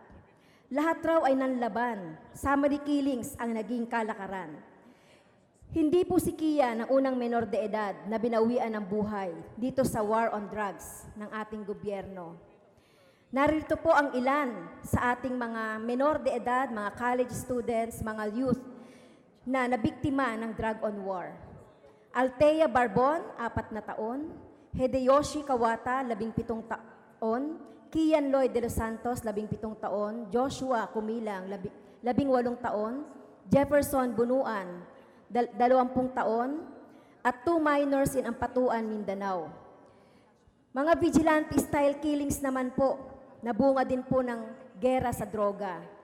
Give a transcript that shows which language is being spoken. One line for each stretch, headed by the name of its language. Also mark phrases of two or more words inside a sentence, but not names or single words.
Filipino: Lahat raw ay nanlaban.
English: Summary killings
Filipino: ang naging kalakaran. Hindi po si Kian ang unang menor de edad na binawian ng buhay dito sa
English: war on drugs
Filipino: ng ating gobyerno. Narito po ang ilan sa ating mga menor de edad, mga
English: college students,
Filipino: mga youth na nabiktima ng
English: drug on war.
Filipino: Althea Barbon, 4 na taon. Hideyoshi Kawata, 17 taon. Kian Lloyd de los Santos, 17 taon. Joshua Kumilang, 18 taon. Jefferson Bunuan, 20 taon. At
English: 2 minors in Ampatuan, Mindanao.
Filipino: Mga
English: vigilante-style killings
Filipino: naman po, nabunga din po ng gera sa droga.